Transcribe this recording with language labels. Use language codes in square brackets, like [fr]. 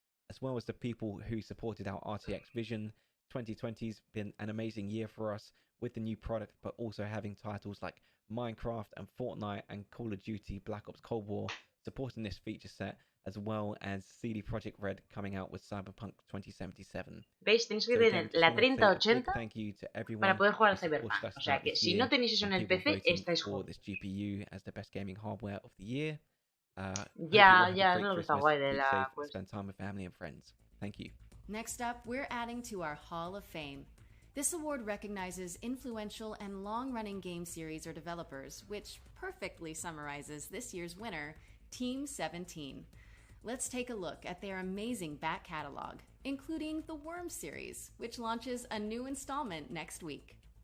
[en] As well as the people who supported our RTX vision. 2020's been an amazing year for us with the new product, but also having titles like Minecraft and Fortnite and Call of Duty Black Ops Cold War supporting this feature set, as well as CD Projekt Red coming out with Cyberpunk 2077. [es] ¿Veis? Tenéis que tener la 3080 para poder jugar al Cyberpunk. O sea que si no tenéis eso en el PC, estáis jodidos. Ya, es lo que está guay de la [en] Next up, we're adding to our Hall of Fame. This award recognizes influential and long-running game series or developers, which perfectly summarizes this year's winner, Team 17. Let's take a look at their amazing back catalog, including the Worms series, which launches a new installment next week.